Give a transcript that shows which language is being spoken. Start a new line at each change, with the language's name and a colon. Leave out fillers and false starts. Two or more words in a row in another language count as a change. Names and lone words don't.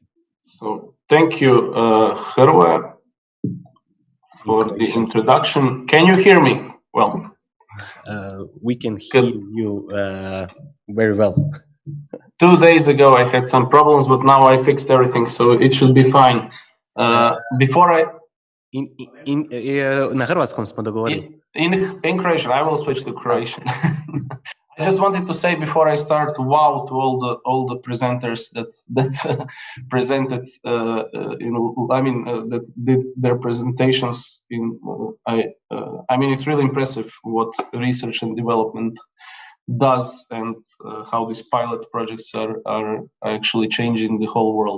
English: So, thank you, Hrvoje, for the introduction. Can you hear me well? We can hear you very well. 2 days ago, I had some problems, but now I fixed everything, so it should be fine. Before I...
Croatian: Na hrvatskom smo dogovorili.
English: In Croatian, I will switch to Croatian. I just wanted to say before I start, wow to all the presenters that presented, that did their presentations. It's really impressive what research and development does, and how these pilot projects are actually changing the whole world.